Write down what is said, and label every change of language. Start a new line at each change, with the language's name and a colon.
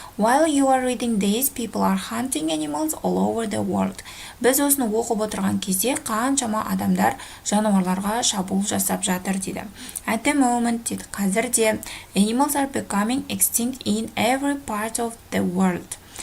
English: While you are reading this, people are hunting animals all over the world.
Kazakh: Біз осыны оқып отырған кезде қаншама адамдар жануарларға шабуыл жасап жатыр дейді.
English: At the moment
Kazakh: дейді, қазірде
English: animals are becoming extinct in every part of the world.